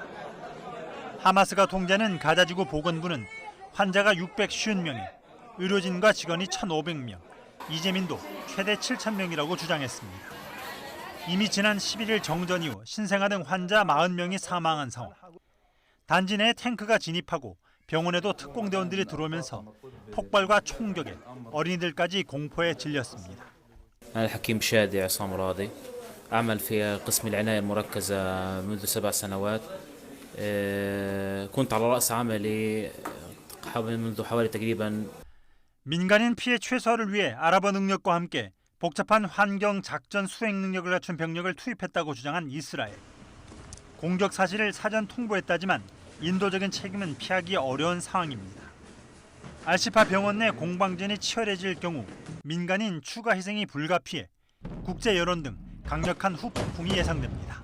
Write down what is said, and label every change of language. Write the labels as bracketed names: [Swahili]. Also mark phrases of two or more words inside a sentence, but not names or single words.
[Korean] 하마스가 통제하는 가자지구 보건부는 환자가 650명이, 의료진과 직원이 1,500명, 이재민도 최대 7,000명이라고 주장했습니다. 이미 지난 11일 정전 이후 신생아 등 환자 40명이 사망한 상황. 단지 내에 탱크가 진입하고 병원에도 특공대원들이 들어오면서 폭발과 총격에 어린이들까지 공포에 질렸습니다. [Arabic] أنا حكيم شادي عصام راضي أعمل في قسم العناية المركزة منذ 7 سنوات كنت على رأس عملي منذ حوالي تقريبا [Korean] 민간인 피해 최소화를 위해 아랍어 능력과 함께 복잡한 환경 작전 수행 능력을 갖춘 병력을 투입했다고 주장한 이스라엘. 공격 사실을 사전 통보했다지만 인도적인 책임은 피하기 어려운 상황입니다. 알시파 병원 내 공방전이 치열해질 경우 민간인 추가 희생이 불가피해 국제 여론 등 강력한 후폭풍이 예상됩니다.